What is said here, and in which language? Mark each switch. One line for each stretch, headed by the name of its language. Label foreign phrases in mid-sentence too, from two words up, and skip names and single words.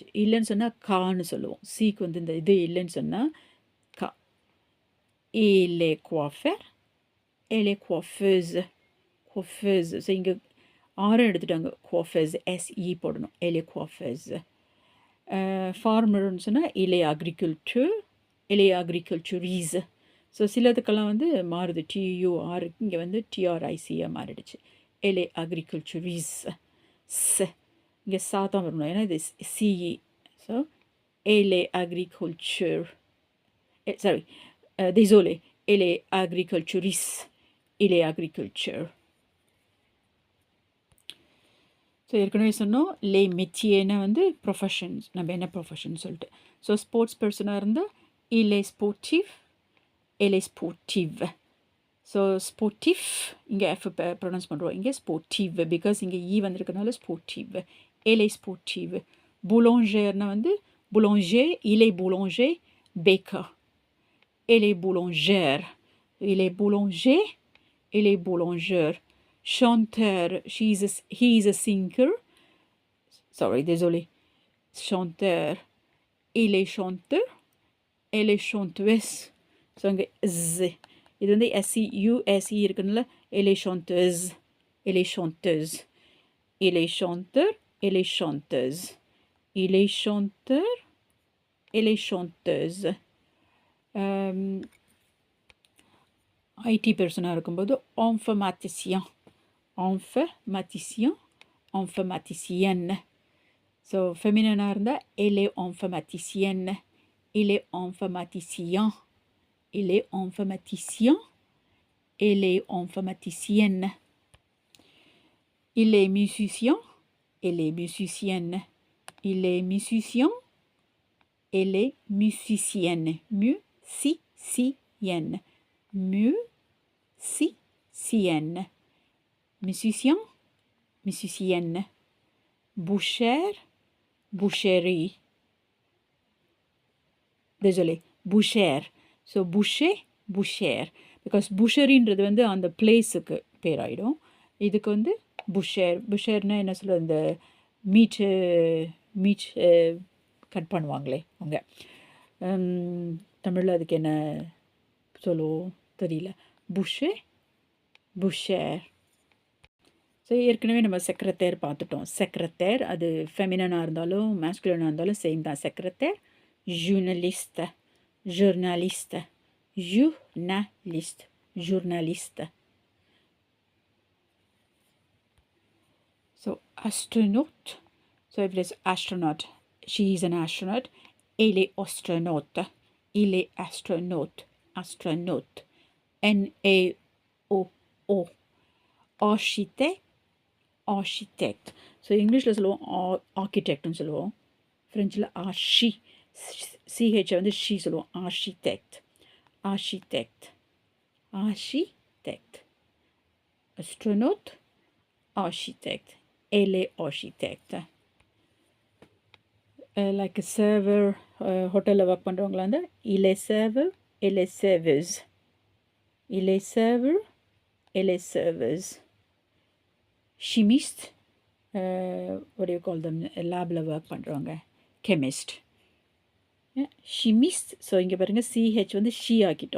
Tamil: இல்லைன்னு சொன்னால் கான்னு சொல்லுவோம். சிக்கு வந்து இந்த இது இல்லைன்னு சொன்னால் கா.
French: Il est coiffeur, elle est coiffeuse. Coiffeuse.
Tamil: ஸோ இங்கே ஆரம் எடுத்துட்டாங்க.
French: coiffeuse, SE போடணும். Elle est coiffeuse.
Tamil: ஃபார்மர்னு சொன்னால்
French: il est agriculteur, elle est agriculturiste.
Tamil: ஸோ சிலதுக்கெல்லாம் வந்து மாறுது. TUR இங்கே வந்து TRICயாக மாறிடுச்சு.
French: elle est agriculturiste.
Tamil: இங்கே சாத்தான் வரணும், ஏன்னா இது CE.
French: ஸோ elle est agriculture. Sorry, désolé. Elle est agriculturiste. Il est agriculture.
Tamil: ஸோ ஏற்கனவே சொன்னோம் லே மெத்தியேன்னா வந்து ப்ரொஃபஷன்ஸ். நம்ம என்ன ப்ரொஃபஷன் சொல்லிட்டு. ஸோ ஸ்போர்ட்ஸ் பர்சனாக இருந்தால்
French: il est sportif, elle est sportive.
Tamil: ஸோ ஸ்போர்ட்டிவ் இங்கே எஃப் ப்ரொனவுன்ஸ் பண்ணுறோம். இங்கே ஸ்போர்ட்டிவ் பிகாஸ் இங்கே வந்திருக்கனால ஸ்போர்ட்டிவ்.
French: elle est sportive. boulanger வந்து boulanger, il est boulanger, baker. Elle est boulangère. Il est boulanger, elle est boulangeur. Chanteur,
English: he is a singer. Sorry,
French: désolé. Chanteur. Il est chanteur, elle est chanteuse.
Tamil: ஸோ அங்கே Z. இது வந்து SEUSE இருக்குதுல்ல.
French: elle est chanteuse, elle est chanteuse. Il est chanteur, elle est chanteuse. Il est chanteur, elle est chanteuse.
Tamil: ஐடி பர்சனாக இருக்கும்போது
French: informaticien, informaticien, informaticienne.
Tamil: ஸோ ஃபெமினனாக இருந்தால்
French: elle est informaticienne, il est informaticien, il est informaticien, elle est informaticienne. Il est musicien, elle est musicienne. Il est musicien, elle est musicienne. Musicienne. Musicienne. Musicien, musicienne. Boucher, boucherie. Désolé, boucher. So boucher, boucher.
Tamil: Because boucheryன்றது வந்து அந்த பிளேஸுக்கு பேர் ஆகிடும். இதுக்கு வந்து புஷேர். புஷேர்னால் என்ன சொல்கிறது, இந்த
English: meat cut
Tamil: பண்ணுவாங்களே அவங்க. தமிழில் அதுக்கு என்ன சொல்லுவோம் தெரியல. புஷே, புஷேர். ஸோ ஏற்கனவே நம்ம செக்ரட்டேர் பார்த்துட்டோம். செக்ரட்டேர் அது ஃபெமினனாக இருந்தாலும் மேஸ்குலனாக இருந்தாலும் சேம் தான். செக்ரட்டேர்.
French: ஜூர்னலிஸ்ட், ஜூர்னலிஸ்ட், ஜூர்னலிஸ்ட், ஜூர்னலிஸ்ட்.
English: So astronaut. So if it is astronaut, she is an astronaut.
French: Elle est astronaute. Il est astronaute. Astronaute. N-A-O-O.
English: Architect. Architect.
Tamil: So இங்கிலீஷில் சொல்லுவோம் ஆர்கிடெக்ட்னு சொல்லுவோம். ஃப்ரெஞ்சில் ஆர்ஷி, சிஹெச் வந்து ஷி சொல்லுவோம்.
French: ஆர்ஷிடெக்ட்.
English: Architect. Architect.
French: Astronaute. Architect. Elle est architecte.
English: Like a server,
Tamil: ஹோட்டலில் ஒர்க் பண்ணுறவங்களா இருந்தால்
French: il est serveur, elle est serveuse. Il est serveur, elle est serveuse. Chimiste,
English: what do you call them?
Tamil: லேபில் ஒர்க் பண்ணுறவங்க, chemist. chimiste, ஸோ இங்கே பாருங்கள் சிஹெச் வந்து ஷி ஆக்கிட்டோம்.